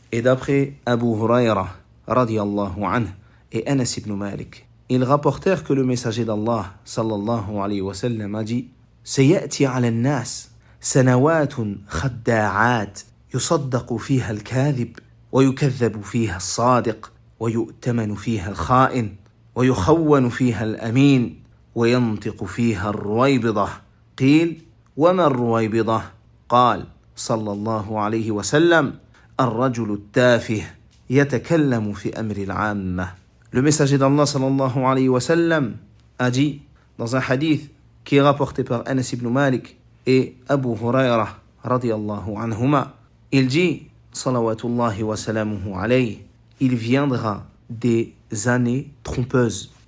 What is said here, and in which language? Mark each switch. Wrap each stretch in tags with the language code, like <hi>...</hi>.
<fr>Et d'après Abu Huraira, radiyallahu anhu, et Anas ibn Malik, ils rapportèrent que le messager d'Allah, sallallahu alayhi wa sallam, a dit:</fr> <ar>سيأتي على الناس سنوات خداعات يصدق فيها الكاذب ويكذب فيها الصادق ويؤتمن فيها الخائن ويخون فيها الأمين وينطق فيها الرويبضة. قيل: وما الرويبضة؟ قال صلى الله عليه وسلم: الرجل التافه يتكلم في أمر العامة.</ar> <fr>Le messager d'Allah sallallahu alayhi wa sallam a dit dans un hadith qui est rapporté par Anas ibn Malik et Abu Huraira radiyallahu anhuma, il dit salawatullahi wa salamuhu alayhi: il viendra des années trompeuses.</fr>